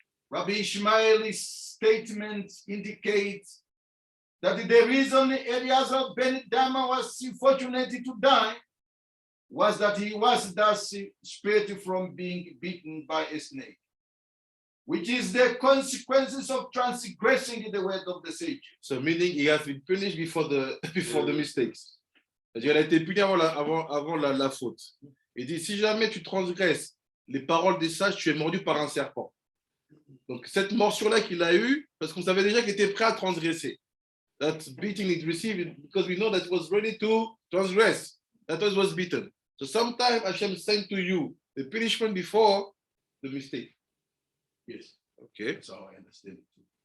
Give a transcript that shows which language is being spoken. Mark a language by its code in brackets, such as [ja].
[en] Rabbi Ishmael's statement indicates that the reason Eliezer ben Dama was fortunate to die was that he was thus spared from being beaten by a snake, which is the consequences of transgressing the word of the sage. So meaning he has been punished before the before the mistakes. [fr] C'est-à-dire, il a été puni avant la faute. Il dit, si jamais tu transgresses les paroles des sages, tu es mordu par un serpent. Donc cette morsure-là qu'il a eue, parce qu'on savait déjà qu'il était prêt à transgresser. [en] That beating it received because we know that it was ready to transgress. That was beaten. So sometimes Hashem sent to you the punishment before the mistake. Yes, Okay. that's how I understand it too.